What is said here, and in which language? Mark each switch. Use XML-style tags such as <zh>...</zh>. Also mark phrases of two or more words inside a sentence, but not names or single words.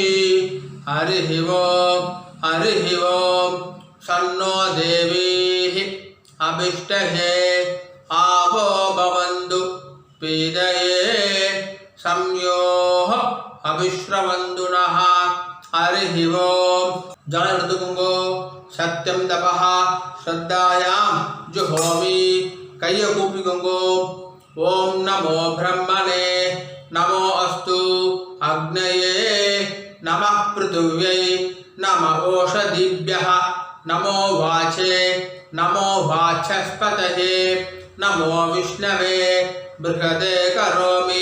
<sa>हरिः ओम्. हरिः ओम्. सन्नो देवीः अभिष्टहे आवो भवन्तु पीदये संयोः अभिश्रवन्तु नः. हरिः ओम्.</sa> <ta>जल எடுத்துக்கோங்கோ.</ta> <sa>सत्यं तपः श्रद्धायां जुहोमि.</sa> <ta>கையை கூப்பிக்கோங்கோ.</ta> <sa>ॐ नमो ब्रह्मणे नमो अस्तु अग्नये नमः पृथिव्यै नम ओषधीभ्यः नमो वाचे नमो वाचस्पतये नमो विष्णवे बृहते करोमि.</sa>